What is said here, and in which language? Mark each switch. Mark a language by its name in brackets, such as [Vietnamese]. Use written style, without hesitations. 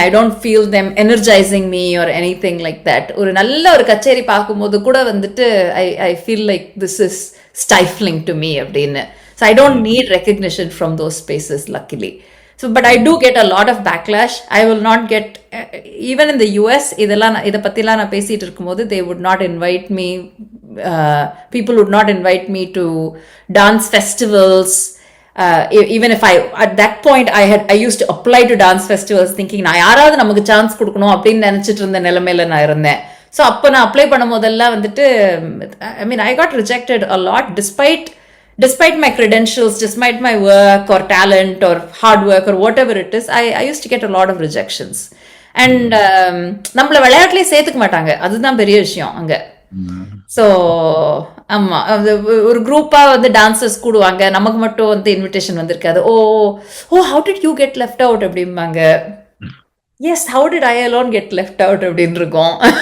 [English] I don't feel them energizing me or anything like that. [Tamil] ஒரு நல்ல ஒரு கச்சேரி பார்க்கும்போது கூட வந்துட்டு [English] I feel like this is stifling to me [Tamil] அப்படின்னு. [English] So I don't need recognition from those spaces, luckily. So but I do get a lot of backlash. I will not get even in the US [Tamil] இதெல்லாம் இத பத்திலாம் நான் பேசிட்டு இருக்கும்போது [English] they would not invite me, people would not invite me to dance festivals. Even if at that point I used to apply to dance festivals thinking [Tamil] நான் யாராவது நமக்கு chance கொடுக்கணும் அப்படின்னு நினைச்சிட்டு இருந்த நிலைமையில நான் இருந்தேன். [English] so [Tamil] அப்போ நான் அப்ளை பண்ணும் போதெல்லாம் வந்துட்டு [English] I mean I got rejected a lot despite my credentials, despite my work or talent or hard work or whatever it is. I used to get a lot of rejections. [Tamil] And நம்மள விளையாட்டுலயே சேர்த்துக்க மாட்டாங்க, அதுதான் பெரிய விஷயம் அங்க. So ஆமா, ஒரு குரூப்பா வந்து டான்சர்ஸ் கூடுவாங்க, நமக்கு மட்டும் வந்து இன்விடேஷன் வந்திருக்காது. [English] oh how did you get left out [Tamil] அப்படிம்பாங்க. [English] yes, how did I alone get left out [Tamil] அப்படின்னு இருக்கும்.